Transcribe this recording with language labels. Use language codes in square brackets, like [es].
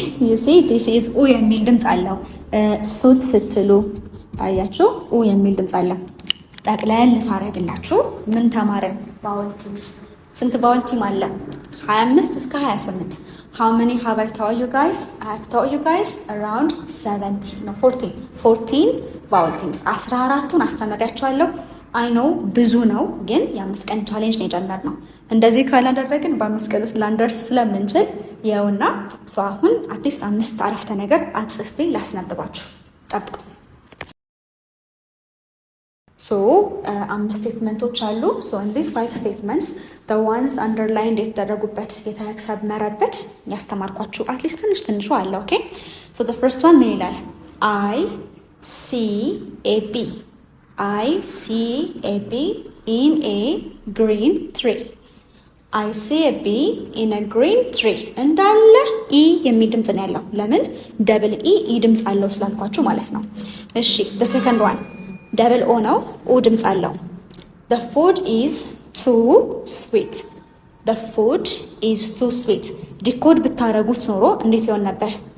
[am] ዩሲ this is ኡ የሚል ድምፅ አለው። ሱት ስትሉ አያችሁ? ኡ የሚል ድምፅ አለው። ጠቅለል ሳረግላችሁ ምን ተማርን? ቫውል ቲምስ ስንት ቫውል ቲም አለ? [en] 25 እስከ 28 How many have I taught you guys? I have taught you guys around 14 vowel teams. [am] 14ቱን አስተምሬያችኋለሁ። አይ ኖ ብዙ ነው፣ ግን የ5 ቀን ቻሌንጅ ነው የጀመርነው። እንደዚህ ካላደረግን በ5 ቀን ውስጥ ላንደርስ ስለምንችል ይኸውና አሁን አትሊስት 5 አረፍተ ነገር አጽፌ ላስነብባችሁ። ጠብቁ። ሶ 5 ስቴትመንቶች አሉ። ሶ in these 5 statements the ones underlined የተደረጉበት የተሰመረበት ያስተማርኳችሁ አትሊስት ትንሹ አለ። ኦኬ ሶ the first one ምን ይላል? [en] I see a bee. I see a bee in a green tree. I see a bee in a green tree. [am] እንዳለ ኢ የሚል ድምፅ ነው ያለው። ለምን? ደብል ኢ ድምፅ አለው ስላልኳችሁ ማለት ነው። እሺ the second one ደብል ኦ ነው። ኦ ድምፅ አለው። the food is too sweet. the food is too sweet. ዲኮድ ብታረጉት ኖሮ እንዴት ይሆን ነበር?